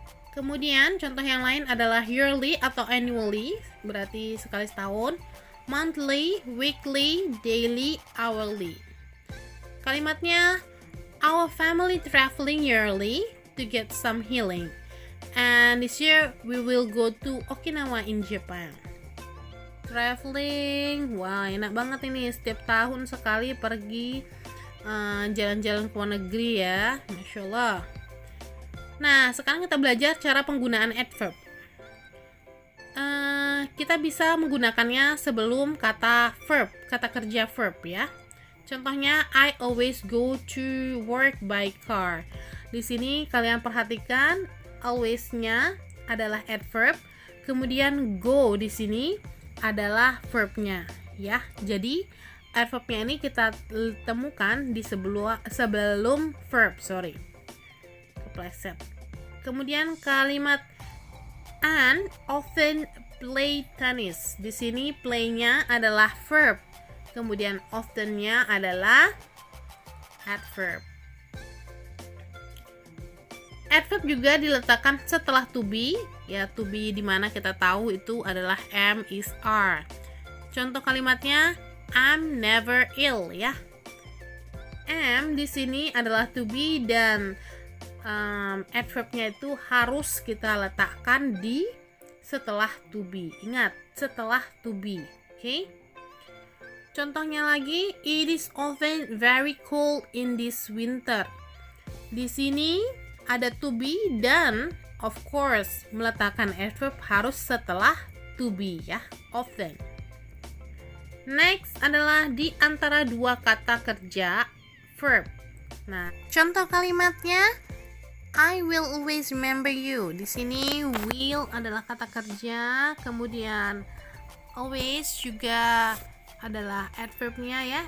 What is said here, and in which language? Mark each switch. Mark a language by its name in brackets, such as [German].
[Indonesian] Kemudian contoh yang lain adalah yearly atau annually, berarti sekali setahun, monthly, weekly, daily, hourly. Kalimatnya, [English] our family traveling yearly to get some healing. And this year we will go to Okinawa in Japan. [Indonesian] Traveling, wah enak banget ini, setiap tahun sekali pergi jalan-jalan ke luar negeri ya, Masya Allah. Nah, sekarang kita belajar cara penggunaan adverb. Kita bisa menggunakannya sebelum kata verb, kata kerja verb ya. Contohnya, [English] I always go to work by car. [Indonesian] Di sini kalian perhatikan always-nya adalah adverb, kemudian go di sini adalah verb-nya ya. Jadi adverb-nya ini kita temukan di sebelum verb, kepleset. Kemudian kalimat [English] Anne often play tennis. [Indonesian] Di sini play-nya adalah verb. Kemudian often-nya adalah adverb. Adverb juga diletakkan setelah to be, ya to be di mana kita tahu itu adalah am, is, are. Contoh kalimatnya [English] I'm never ill ya. [Indonesian] Am di sini adalah to be dan adverb-nya itu harus kita letakkan di setelah to be. Ingat, setelah to be. Oke? Contohnya lagi, [English] it is often very cold in this winter. [Indonesian] Di sini ada to be dan [English] of course [Indonesian] meletakkan adverb harus setelah to be ya, often. Next adalah di antara dua kata kerja verb. Nah, contoh kalimatnya [English] I will always remember you. [Indonesian] Di sini will adalah kata kerja, kemudian always juga adalah adverbnya ya.